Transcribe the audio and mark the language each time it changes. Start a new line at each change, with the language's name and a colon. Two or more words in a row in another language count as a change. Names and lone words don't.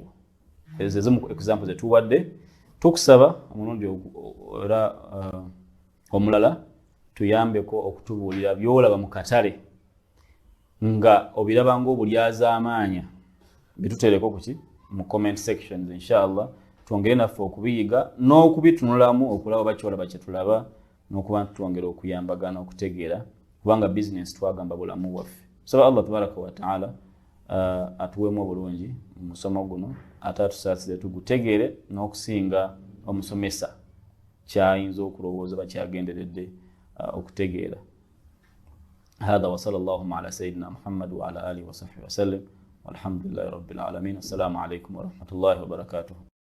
Ganda: Ezo zimu example zetuwadde. Tukusaba omulundi era omulala tuyambeko okutubuulira byolaba mu katale nga obiraba ng'obulyazaamaanya, bitutereko kuki mu
English: comment sections
Ganda: inshallah, twongere naffe okubiyiga n'okubitunulamu okulaba bakyolaba kye tulaba, n'okuba twongera okuyambagana okutegeera, kubanga business twagamba bulamu bwaffe. Saba Allah
Arabic: تبارك وتعالى
Ganda: atuweemu obulungi mu musomo guno, ate atusaasire tugutegeere n'okusinga omusomesa kyayinza okulowooza bakyagenderedde okutegeera.
Arabic: هذا وصلى الله على سيدنا محمد وعلى آله وصحبه وسلم والحمد لله رب العالمين. السلام عليكم ورحمة الله وبركاته.